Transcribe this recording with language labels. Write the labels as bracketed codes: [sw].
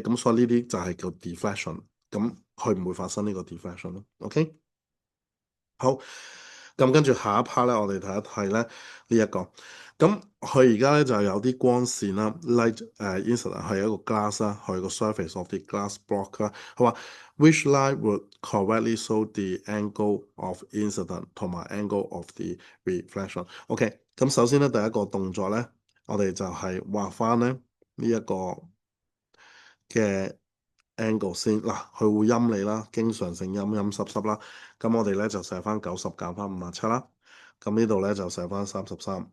[zh] 咁所以呢啲就係叫 diffraction，咁佢唔會發生呢個 diffraction 咯，OK？好，咁跟住下一 part 咧，我哋睇一睇咧呢一個。咁佢而家咧就有啲光線啦，light incident 係一個 glass 啦，佢個 [en] surface of the glass block [zh] 啦。佢話 [en] which light would correctly show the angle of incident [zh] 同埋 [en] angle of the reflection。 [zh] OK，咁首先咧第一個動作咧，我哋就係畫翻咧呢一個嘅 angle 先嗱，佢會陰你啦，經常性陰陰濕濕啦。咁我哋咧就寫翻90減翻57啦。咁呢度咧就寫翻33。